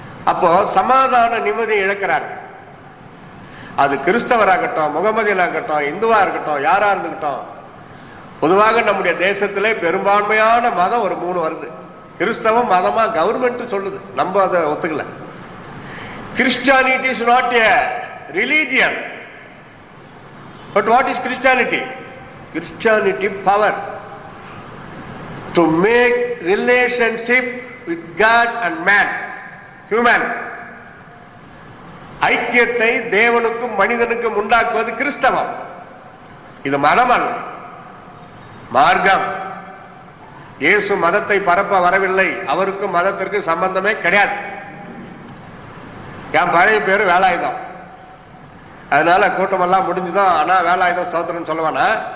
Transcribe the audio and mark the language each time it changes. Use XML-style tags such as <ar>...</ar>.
<ta>அப்போ சமாதான நிம்மதியை இழக்கிறாரு. அது கிறிஸ்தவராகட்டும், முகமதியனாகட்டும், இந்துவா இருக்கட்டும், யாரா இருந்துகிட்டோம். பொதுவாக நம்முடைய தேசத்திலே பெரும்பான்மையான மதம் ஒரு 3 வருது. கிறிஸ்தவம் மதமா கவர்மெண்ட் சொல்லுது, நம்ம அதை ஒத்துக்கல.</ta> <en>Christianity is not a religion, but what is Christianity? Christianity power to make relationship with God and man, human.</en> <ta>ஐக்கியத்தை தேவனுக்கும் மனிதனுக்கும் உண்டாக்குவது கிறிஸ்தவம். இது மதம் அல்ல, மார்க்கம். இயேசு மதத்தை பரப்ப வரவில்லை, அவருக்கும் மதத்திற்கு சம்பந்தமே கிடையாது. என் பழைய பேரு வேலாயுதம், அதனால கூட்டமெல்லாம் முடிஞ்சுதான். ஆனா வேலாயுதம் ஸ்தோத்திரம் சொல்லுவானா?</ta>